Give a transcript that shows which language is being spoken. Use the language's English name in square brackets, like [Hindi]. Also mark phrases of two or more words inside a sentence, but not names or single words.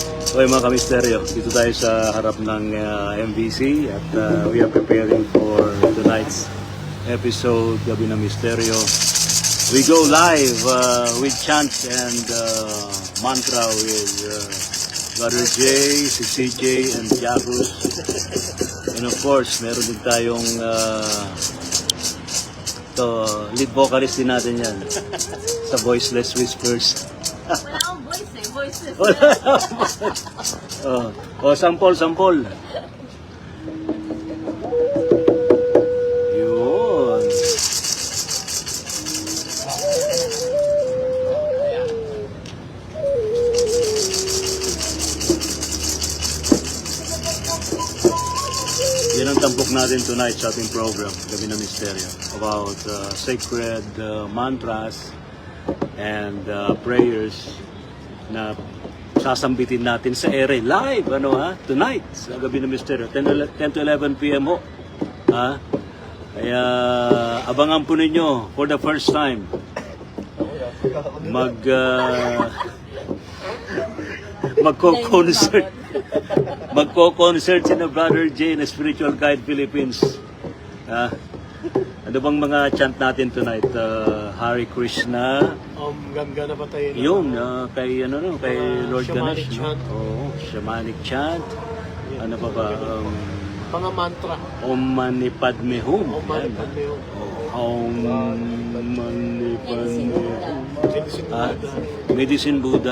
[Filipino] Okay mga kamisteryo, dito tayo sa harap ng MVC at [English] we are preparing for tonight's episode, [Filipino] Gabi ng Misteryo. [English] We go live with chant and mantra with Brother Jay, si CJ and Jagos. And of course, [Filipino] meron din tayong [English] lead vocalist [Filipino] din natin yan sa Voiceless Whispers. Wala akong voice eh, voiceless. Sample. Yun. Yan ang tampok natin tonight sa ating program, Gabi ng Misteryo, [English] about sacred mantras and prayers [Filipino] na sasambitin natin sa ere [English] live tonight [Filipino] sa Gabi ng Misteryo 10 to 11 p.m. ho. Kaya abangan po ninyo [English] for the first time [Filipino] magko-concert si na Brother Jay na Spiritual Guide Philippines. Ano bang mga chant natin tonight? Hare Krishna. Gana pa tayo. Yun, kay Lord shamanic Ganesh. Chant. [English] Shamanic chant. [Filipino] Ano pa ba? Mga mantra. [Sanskrit] Om Mani Padme Hum. Om Mani Padme Hum. Om Mani Padme Hum. [English] Medicine Buddha. Medicine Buddha.